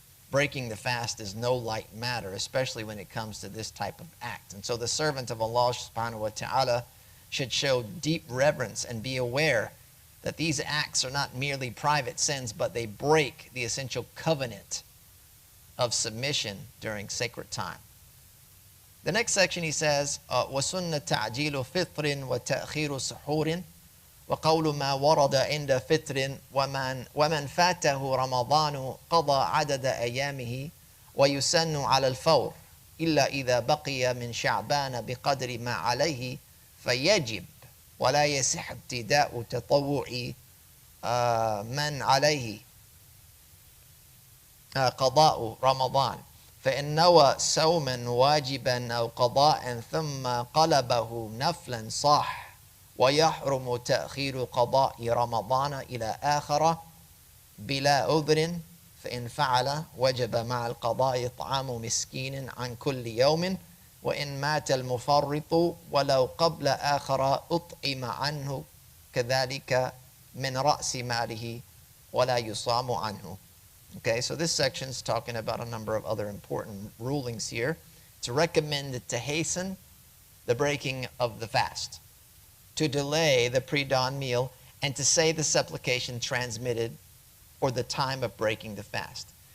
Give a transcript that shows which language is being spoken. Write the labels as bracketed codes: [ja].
[en] Breaking the fast is no light matter, especially when it comes to this type of act. And so the servant of Allah subhanahu wa ta'ala should show deep reverence and be aware that these acts are not merely private sins, but they break the essential covenant of submission during sacred time. The next section he says, [ar] وَسُنَّ تَعْجِيلُ فِطْرٍ وَتَأْخِيرُ سُحُورٍ وقول ما ورد عند فطر ومن فاته رمضان قضى عدد أيامه ويسن على الفور إلا إذا بقي من شعبان بقدر ما عليه فيجب ولا يصح ابتداء تطوع من عليه قضاء رمضان فإن نوى صوما واجبا أو قضاء ثم قلبه نفلا صح ويحرم تأخير قضاء رمضان إلى آخر بلا عذر فإن فعل وجب مع القضاء إطعام مسكين عن كل يوم وإن مات المفرط ولو قبل آخر أطعم عنه كذلك من رأس ماله ولا يصام عنه. [en] Okay, so this section is talking about a number of other important rulings here. It's recommended to hasten the breaking of the fast, to delay the pre-dawn meal, and to say the supplication transmitted or the time of breaking the fast.